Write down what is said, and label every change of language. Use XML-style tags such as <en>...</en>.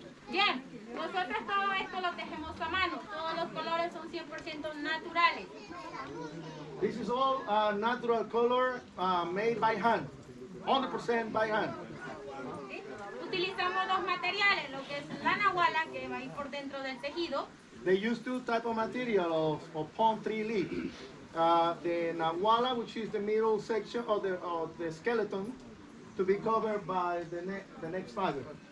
<es>Bien, nosotros todo esto lo tejemos a mano. Todos los colores son 100% naturales.</es> <en>This is all natural color made by hand. 100% by hand.</en> <es>¿Sí? Utilizamos dos materiales, lo que es la nahuala, que va a ir por dentro del tejido.</es> <en>They use two type of material of palm tree leaf. The nahuala, which is the middle section of the skeleton, to be covered by the next fiber.</en>